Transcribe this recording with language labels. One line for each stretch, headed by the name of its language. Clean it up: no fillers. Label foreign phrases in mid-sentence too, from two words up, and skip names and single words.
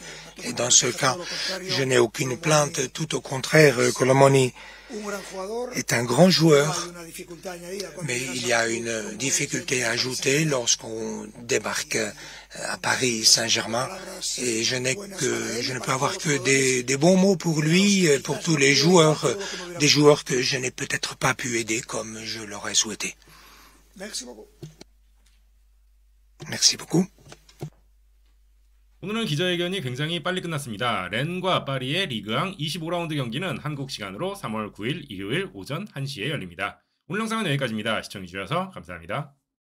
French: Et dans ce cas, je n'ai aucune plainte, tout au contraire, Colomoni est un grand joueur, mais il y a une difficulté à ajouter lorsqu'on débarque à Paris Saint-Germain et je ne peux avoir que des bons mots pour lui, pour tous les joueurs, des joueurs que je n'ai peut-être pas pu aider comme je l'aurais souhaité. Merci beaucoup.
Korean: 오늘은 기자회견이 굉장히 빨리 끝났습니다. 렌과 파리의 리그왕 25라운드 경기는 한국 시간으로 3월 9일 일요일 오전 1시에 열립니다. 오늘 영상은 여기까지입니다. 시청해주셔서 감사합니다.